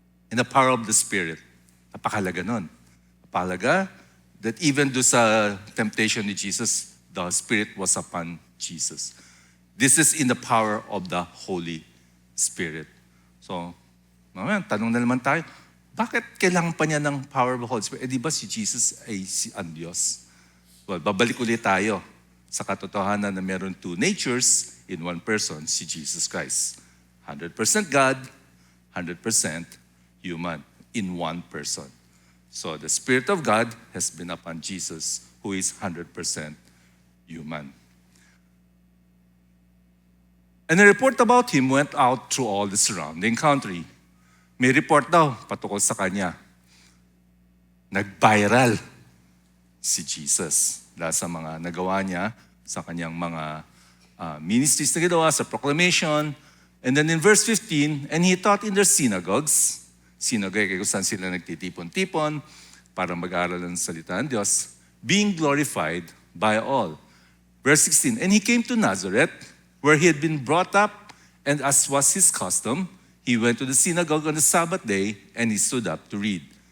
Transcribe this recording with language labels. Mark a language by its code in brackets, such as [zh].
[en] In the power of the Spirit. [tl] Napakalaga nun. Napakalaga [en] that even do sa temptation ni Jesus, the Spirit was upon Jesus. This is in the power of the Holy Spirit. [tl] So, mamaya, tanong na naman tayo, bakit kailangan pa niya ng [en] power of the Holy Spirit? [tl] Eh di ba si Jesus ay si ang Diyos? Well, babalik ulit tayo sa katotohanan na meron [en] two natures in one person, [tl] si Jesus Christ. [en] 100% God, 100% human in one person. So the Spirit of God has been upon Jesus, who is 100% human. And a report about him went out through all the surrounding country. [tl] May report daw patungkol sa kanya. Nag-viral si Jesus dahil sa mga nagawa niya sa kanyang mga ministries na ginawa sa proclamation. [en] And then in verse 15, and he taught in their synagogues. Synagogue [tl] kung saan sila nagtitipon-tipon para mag-aral ng salita ng Diyos, [en] being glorified by all. Verse 16, and he came to Nazareth, where he had been brought up, and as was his custom, he went to the synagogue on the Sabbath day, and he stood up to read.